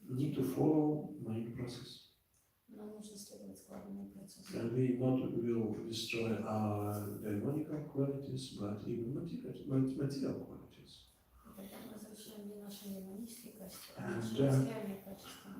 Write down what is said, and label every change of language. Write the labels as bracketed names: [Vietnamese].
[English] need to follow my process. [Russian] Нам нужно следовать складному процессу. [English] And we not will destroy our demonical qualities, but even material qualities. [Russian] И тогда мы разрушаем не наши демонические качества, а [English] And, [Russian] наши материальные качества.